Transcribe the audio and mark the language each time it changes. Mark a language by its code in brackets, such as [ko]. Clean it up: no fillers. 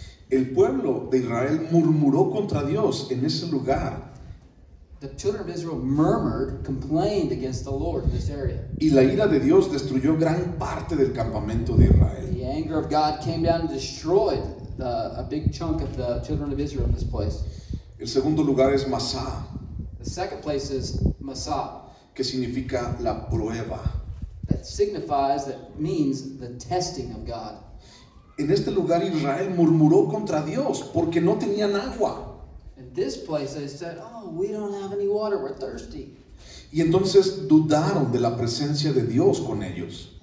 [es] El pueblo de Israel murmuró contra Dios en ese lugar. [en] The children of Israel murmured, complained against the Lord in this area. [es] Y la ira de Dios destruyó gran parte del campamento de Israel. [en] The anger of God came down and destroyed a big chunk of the children of Israel in this place. [es] El segundo lugar es Masá, [en] The second place is Massah. [es] que significa la prueba. [en] That means the testing of God. [es] En este lugar Israel murmuró contra Dios porque no tenían agua. [en] In this place they said, oh, we don't have any water, we're thirsty. [es] Y entonces dudaron de la presencia de Dios con ellos.